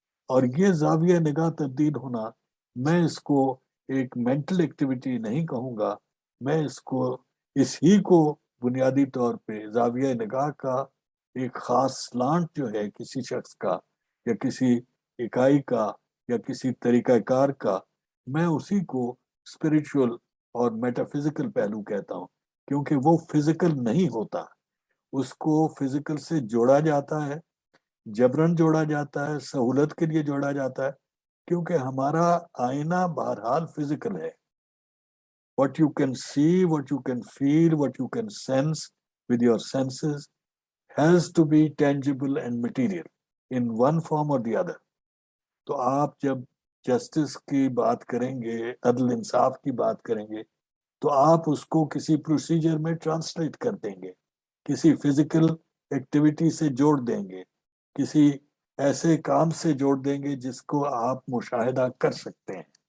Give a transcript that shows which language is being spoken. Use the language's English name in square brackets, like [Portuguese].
[Urdu] اور یہ زاویہ نگاہ تبدیل ہونا، میں اس کو ایک مینٹل ایکٹیویٹی نہیں کہوں گا، میں اس ہی کو بنیادی طور پہ زاویہ نگاہ کا ایک خاص سلانٹ جو ہے کسی شخص کا یا کسی اکائی کا یا کسی طریقہ کار کا، میں اسی کو اسپرچل اور میٹافزیکل پہلو کہتا ہوں، کیونکہ وہ فزیکل نہیں ہوتا. اس کو فزیکل سے جوڑا جاتا ہے، جبرن جوڑا جاتا ہے، سہولت کے لیے جوڑا جاتا ہے، کیونکہ ہمارا آئینہ بہرحال فزیکل ہے. [English] what you can see, what you can feel, what you can sense with your senses has to be tangible and material in one form or the other. [Urdu] تو آپ جب جسٹس کی بات کریں گے، عدل انصاف کی بات کریں گے، تو آپ اس کو کسی پروسیجر میں ٹرانسلیٹ کر دیں گے، کسی فزیکل ایکٹیویٹی سے جوڑ دیں گے، کسی ایسے کام سے جوڑ دیں گے جس کو آپ مشاہدہ کر سکتے ہیں.